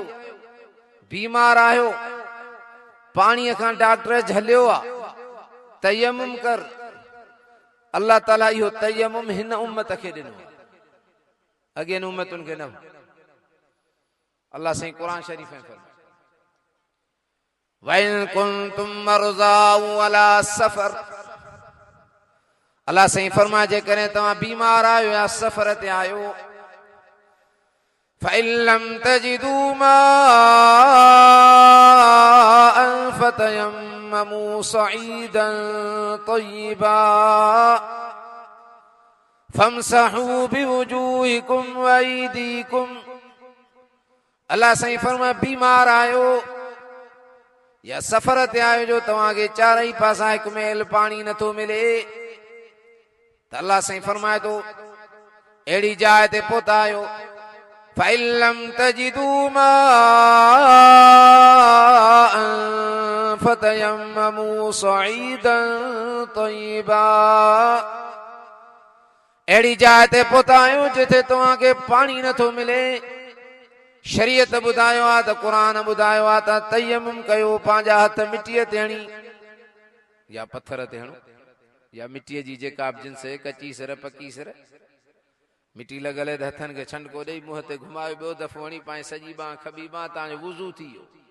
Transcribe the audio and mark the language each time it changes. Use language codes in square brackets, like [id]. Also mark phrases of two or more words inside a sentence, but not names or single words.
[sd] बीमार आहियो, पाणीअ खां डॉक्टर झलियो आहे, तयम्मुम कर। अल्लाह ताला इहो तयम्मुम हिन उम्मत खे ॾिनो, अॻियनि उम्मतुनि खे न। अल्लाह साईं क़ुरान शरीफ़ में फरमाए, [ar] وإن كنتم مرضى أو على سفر. [sd] अल्लाह साईं फरमाए, जेकॾहिं तव्हां बीमार आहियो या सफ़र ते आहियो, [ar] فإن لم تجدوا ماء فتيمموا صعيدا طيبا فامسحوا بوجوهكم وأيديكم. [sd] अल्लाह साईं फरमाए, बीमार आहियो या सफ़र ते आहियो जो तव्हांखे चारई पासा हिकु मेल पाणी नथो मिले, त अल्लाह साईं फरमाए थो अहिड़ी जाइ ते पहुता आहियो, [ar] فإن لم تجدوا ماء فتيمموا صعيدا طيبا. [sd] अहिड़ी जाइ ते पहुता आहियो जिथे तव्हांखे पाणी नथो मिले। शरीयत ॿुधायो आहे त क़ुरान ॿुधायो आहे त तयम्मुम कयो, पंहिंजा हथ मिटीअ ते हणी या पत्थर ते हणो या मिटीअ जी जेका बि जिन्स, कची सिर पकी सिर, मिटी लॻल त हथनि खे छंडको ॾेई मुंहं ते घुमायो, ॿियो दफ़ो हणी पाए सॼी बांह खॿी बांह, तव्हांजो वुज़ू थी वियो।